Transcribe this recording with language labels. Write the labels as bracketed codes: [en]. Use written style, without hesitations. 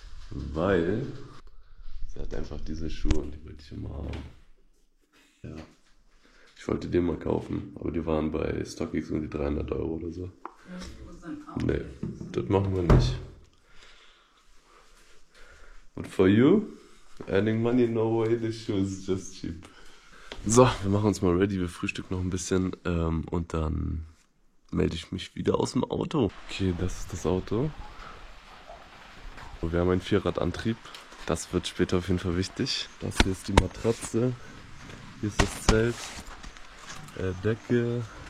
[de] Weil sie hat einfach diese Schuhe und die wollte ich immer haben. Ja. Ich wollte die mal kaufen, aber die waren bei StockX um die 300 € oder so. Nee, das machen wir nicht. [en] But for you, earning money no way, the shoes is just cheap. [de] So, wir machen uns mal ready, wir frühstücken noch ein bisschen und dann melde ich mich wieder aus dem Auto. Okay, das ist das Auto. Wir haben einen Vierradantrieb. Das wird später auf jeden Fall wichtig. Das hier ist die Matratze. Hier ist das Zelt. Decke.